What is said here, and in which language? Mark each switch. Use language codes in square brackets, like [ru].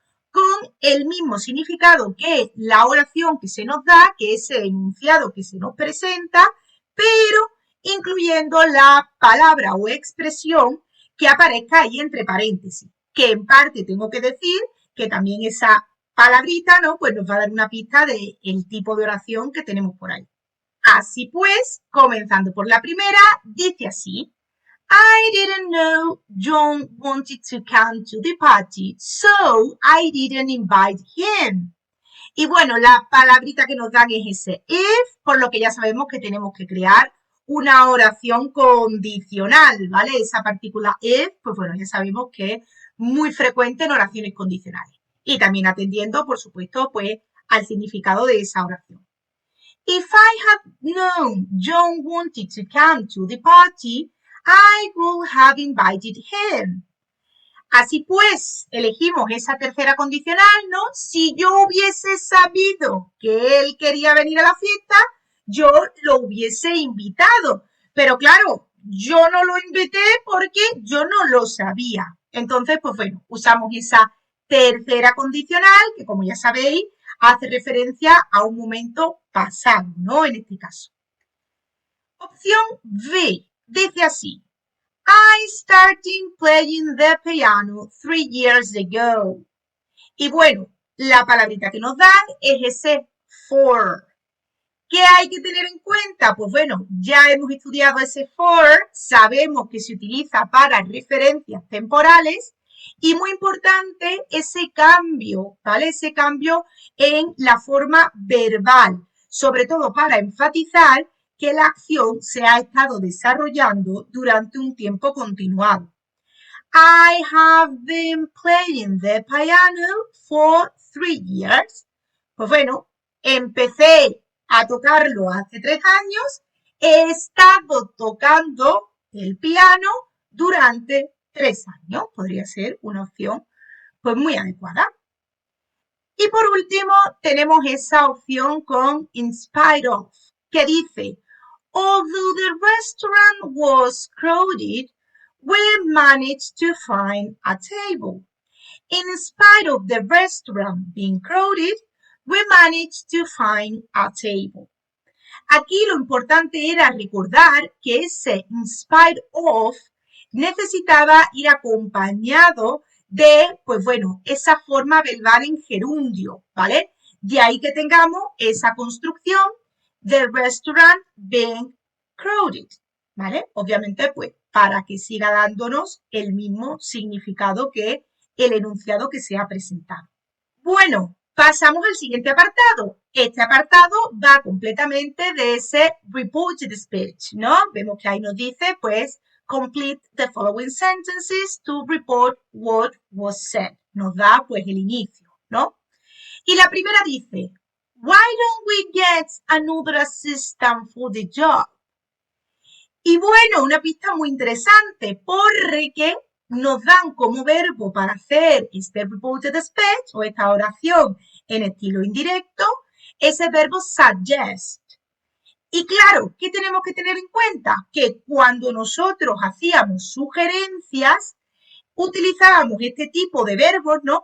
[es] con el mismo significado que la oración que se nos da, que es el enunciado que se nos presenta, pero incluyendo la palabra o expresión que aparezca ahí entre paréntesis, que en parte tengo que decir que también esa palabrita, ¿no? Pues nos va a dar una pista del tipo de oración que tenemos por ahí. Así pues, comenzando por la primera, dice así, [en] I didn't know John wanted to come to the party, so I didn't invite him. [es] Y bueno, la palabrita que nos dan es ese if, por lo que ya sabemos que tenemos que crear una oración condicional, ¿vale? Esa partícula if, pues bueno, ya sabemos que es muy frecuente en oraciones condicionales. Y también atendiendo, por supuesto, pues al significado de esa oración. [en] If I had known John wanted to come to the party, I would have invited him. [es] Así pues, elegimos esa tercera condicional, ¿no? Si yo hubiese sabido que él quería venir a la fiesta, yo lo hubiese invitado. Pero claro, yo no lo invité porque yo no lo sabía. Entonces, pues bueno, usamos esa tercera condicional, que como ya sabéis, hace referencia a un momento pasado, ¿no? En este caso. Opción B, dice así. [en] I started playing the piano 3 years ago. [es] Y bueno, la palabrita que nos dan es ese for. ¿Qué hay que tener en cuenta? Pues bueno, ya hemos estudiado ese for, sabemos que se utiliza para referencias temporales y muy importante ese cambio, ¿vale? Ese cambio en la forma verbal, sobre todo para enfatizar que la acción se ha estado desarrollando durante un tiempo continuado. [en] I have been playing the piano for 3 years. [es] Pues bueno, empecé a tocarlo hace 3 años, he estado tocando el piano durante 3 años. Podría ser una opción pues muy adecuada. Y por último, tenemos esa opción con in spite of, que dice, [en] although the restaurant was crowded, we managed to find a table. In spite of the restaurant being crowded, we managed to find a table. [es] Aquí lo importante era recordar que ese in spite of necesitaba ir acompañado de, pues bueno, esa forma verbal en gerundio, ¿vale? De ahí que tengamos esa construcción [en] the restaurant being crowded, ¿vale? [es] Obviamente, pues, para que siga dándonos el mismo significado que el enunciado que se ha presentado. Bueno, pasamos al siguiente apartado. Este apartado va completamente de ese reported speech, ¿no? Vemos que ahí nos dice, pues, [en] complete the following sentences to report what was said. [es] Nos da, pues, el inicio, ¿no? Y la primera dice, [en] why don't we get another assistant for the job? [es] Y bueno, una pista muy interesante porque nos dan como verbo para hacer este reported speech o esta oración en estilo indirecto ese verbo suggest. Y claro, ¿qué tenemos que tener en cuenta? Que cuando nosotros hacíamos sugerencias, utilizábamos este tipo de verbos, ¿no?